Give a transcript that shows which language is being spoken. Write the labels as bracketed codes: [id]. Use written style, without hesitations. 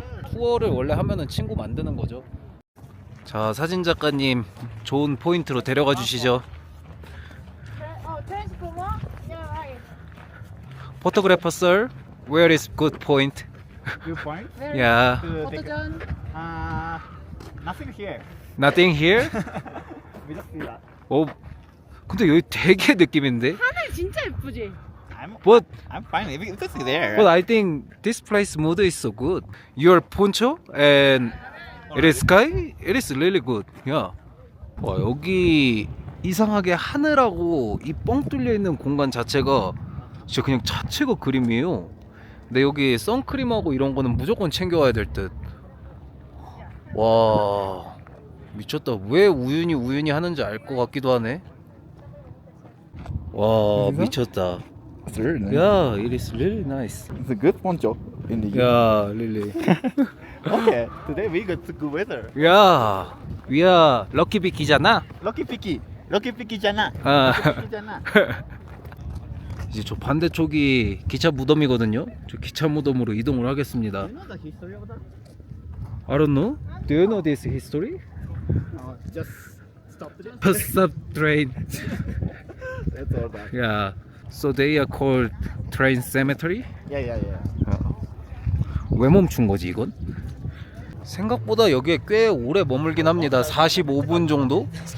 [ko] 투어를 원래 하면은 친구 만드는 거죠. 자, 사진 작가님 좋은 포인트로 데려가 주시죠. 트랜스포머? [en] Photographer sir, where is good point? Good point. Yeah, [ko] 포토전. [en] Nothing here. nothing here. We just see that. [ko] 오, 근데 여기 되게 느낌인데. 하늘 진짜 예쁘지? [en] But I'm fine. We can see there. I think this place mood is so good. Your poncho and it is sky, it is really good. Yeah. [ko] 와, 여기 이상하게 하늘하고 이 뻥 뚫려 있는 공간 자체가 진짜 그냥 자체가 그림이에요. 근데 여기 선크림하고 이런 거는 무조건 챙겨와야 될 듯. 와, 미쳤다. 왜 우윤이 하는지 알 것 같기도 하네. 와, 미쳤다. [en] It's really nice. Yeah, it is really nice. It's a good poncho in the Yeah, really. Okay, today we got good weather. Yeah, we are lucky [ko] 비키잖아. [en] Lucky picky [ko] 잖아. 아. 잖아. 이제 저 반대쪽이 기차 무덤이거든요. 저 기차 무덤으로 이동을 하겠습니다. [en] You know the history of that? I don't know. Do you know this history? Just stop it. Stop train. That's all that. Yeah. So they are called train cemetery. Yeah. [ko] 왜 멈춘 거지 이건? 생각보다 여기에 꽤 오래 머물긴 합니다. 45분 정도?